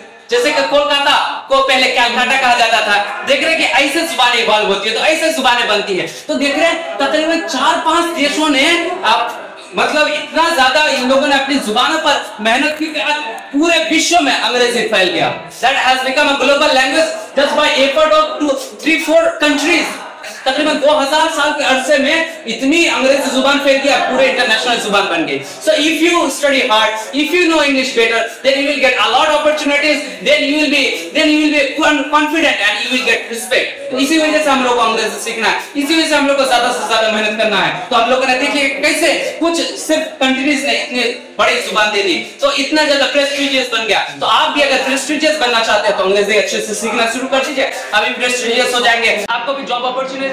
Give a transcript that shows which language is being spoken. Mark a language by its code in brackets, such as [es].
[hi] जैसे कि कोलकाता को पहले कैलकाटा कहा जाता था। देख रहे हैं कि ऐसे जुबानें इवॉल्व होती है, तो ऐसे जुबानें बनती है। तो देख रहे हैं तकरीबन 4-5 देशों ने मतलब इतना ज्यादा इन लोगों ने अपनी जुबानों पर मेहनत की कि आज पूरे विश्व में अंग्रेजी फैल गया। [en] That has become a global language just by effort of 3-4 countries। [hi] तकरीबन 2000 साल के अरसे में इतनी अंग्रेजी जुबान फैल गया, पूरे इंटरनेशनल जुबान बन गई। [en] So if you study hard, if you know English better, then you will get a lot of opportunities, then you will be confident and you will get respect। [hi] तो इसी वजह से हम लोग को अंग्रेजी सीखना है, इसी वजह से हम लोग को ज्यादा से ज्यादा मेहनत करना है। तो हम लोगों ने देखिए कैसे कुछ सिर्फ कंट्रीज ने इतने बड़ी जुबान दे दी, तो इतना ज्यादा प्रेस्टिजियस बन गया। तो आप भी अगर प्रेस्टिजियस बनना चाहते हैं तो अंग्रेजी अच्छे से सीखना शुरू कर दीजिए, अभी प्रेस्टिजियस हो जाएंगे। आपको भी जॉब अपॉर्चुनिटी